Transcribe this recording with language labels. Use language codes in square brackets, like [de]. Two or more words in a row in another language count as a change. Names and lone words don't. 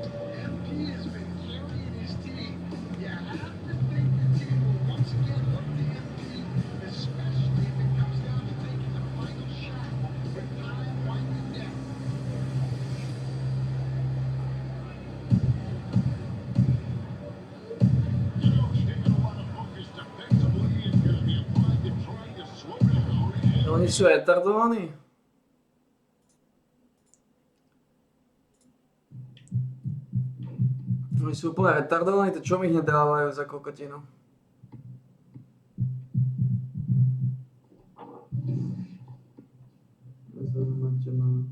[en] MP has been carrying his team. You have to think the team will once again look to MP, especially if it comes down to taking the final shot with time winding down. You know, taking a lot of focus defensively and going to be applied to trying to slow down. [sk] Oni sú retardovaní. Oni sú úplne retardovaní, to čo mi hneď dávajú za kokotinu? Nezaujímate ma.